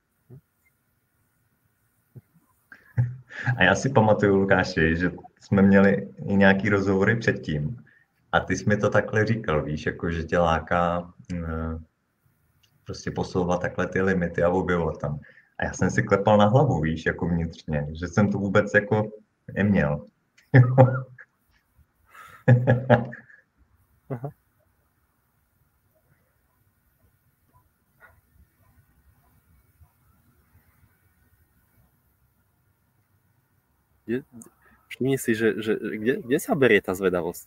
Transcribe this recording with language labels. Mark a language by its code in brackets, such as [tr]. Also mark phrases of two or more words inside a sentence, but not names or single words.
[cs] A já si pamatuju, Lukáši, že jsme měli i nějaký rozhovory předtím a ty jsi mi to takhle říkal, víš, jako že tě láká prostě posouvat takhle ty limity a objevovat tam. A já jsem si klepal na hlavu, víš, jako vnitřně, že jsem to vůbec jako neměl. Aha. [sk] Všimni si, že kde sa berie tá zvedavosť?